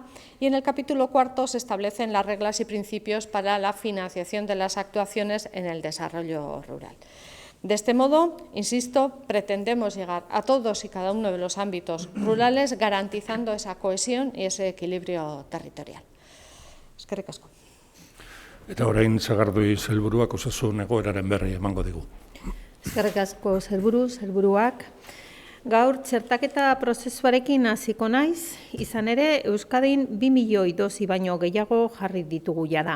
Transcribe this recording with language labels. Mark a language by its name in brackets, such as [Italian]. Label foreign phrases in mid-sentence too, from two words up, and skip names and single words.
[Spanish] Y en el capítulo 4 se establecen las reglas y principios para la financiación de las actuaciones en el desarrollo rural. De este modo, insisto, pretendemos llegar a todos y cada uno de los ámbitos rurales garantizando esa cohesión y ese equilibrio territorial. [Basque] Eskerrik asko. Eta orain Sagardui sailburuak osasun egoeraren berri emango digu. Eskerrik asko sailburuak. Gaur txertaketa prozesuarekin hasiko naiz, izan ere Euskadin 2 milioi dosi baino gehiago jarri ditugu jada.